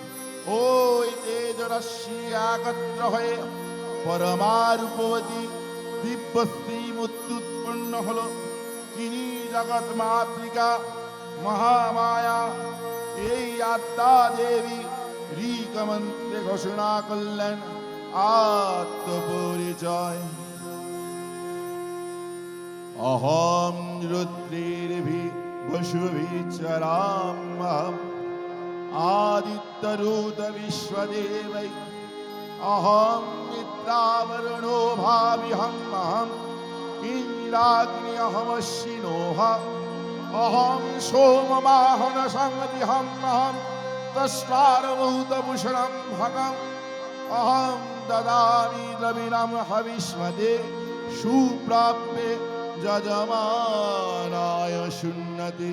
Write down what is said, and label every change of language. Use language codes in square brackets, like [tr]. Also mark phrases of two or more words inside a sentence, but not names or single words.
[bn] ওই তেজ রশ্মি একত্র হয়ে পরমারূপবতী দিব্যশ্রী মূর্তি উৎপন্ন হল। তিনি জগৎ মাতৃকা মহামায়া। এই আত্মা দেবী ঋকমন্ত্রে ঘোষণা করলেন আত্মপরিচয়। [sa] অহম রুদ্রের্ভি বসুভিচরাম্যহম আদিত্যরূত বিশ্বদেবৈ অহম মিত্রাবরণো ভাবিহম্যহম ইন্দ্রাগ্নি অহমশ্বিনোহ অহম সোমবাহন সংহতিহম্যহম তস্মারভূতভূষণম ভগম অহম দদামি দ্রবিণম হবিষ্মদে সুপ্রাপ্যে যজমানায় শূন্যতে।